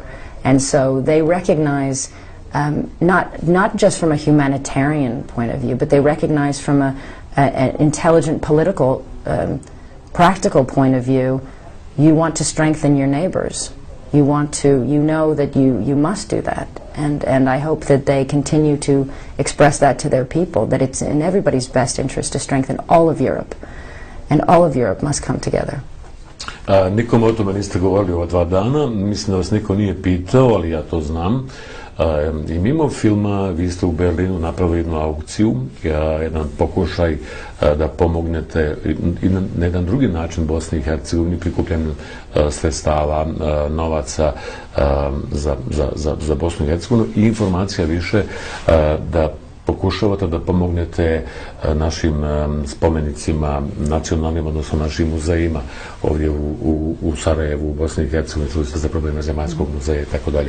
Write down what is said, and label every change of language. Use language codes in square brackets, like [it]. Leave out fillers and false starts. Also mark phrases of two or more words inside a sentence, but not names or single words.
[en] And so they recognize, not just from a humanitarian point of view, but they recognize from an intelligent political, practical point of view, you want to strengthen your neighbors. You know that you must do that. And I hope that they continue to express that to their people, that it's in everybody's best interest to strengthen all of Europe. And all of Europe must come together. [bs] Nikom o tome niste govorili ova 2 dana, mislim da vas niko nije pitao, ali ja to znam. I mimo filma vi ste u Berlinu napravili jednu aukciju, jedan pokušaj da pomognete i na jedan drugi način Bosni i Hercegovini prikupljanju sredstava, novaca za Bosnu i Hercegovinu, i informacija više da pokušavate da pomognete našim spomenicima nacionalnim, odnosno našim muzejima ovdje u Sarajevu, u Bosni i Hercegovini, čuli ste za probleme Zemaljskog muzeja i tako dalje.